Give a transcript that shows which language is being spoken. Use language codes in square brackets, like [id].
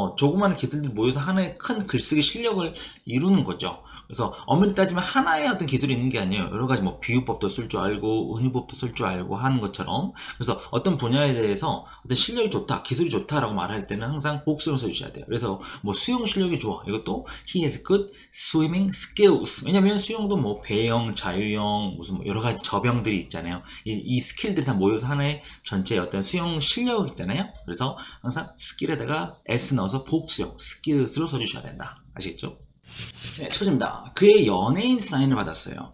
[ko] 조그마한 기술들이 모여서 하나의 큰 글쓰기 실력을 이루는 거죠. 그래서 엄밀히 따지면 하나의 어떤 기술이 있는 게 아니에요. 여러 가지 비유법도 쓸 줄 알고 은유법도 쓸 줄 알고 하는 것처럼. 그래서 어떤 분야에 대해서 어떤 실력이 좋다, 기술이 좋다라고 말할 때는 항상 복수를 써주셔야 돼요. 그래서 수영 실력이 좋아. 이것도 [en] he has good swimming skills. [ko] 왜냐면 수영도 배영, 자유형, 무슨 여러 가지 저병들이 있잖아요. 이 스킬들이 다 모여서 하나의 전체의 어떤 수영 실력 있잖아요. 그래서 항상 스킬에다가 s 넣어서 복수형 skills로 써주셔야 된다. 아시겠죠? 네, 첫 번째입니다. 그의 연예인 사인을 받았어요.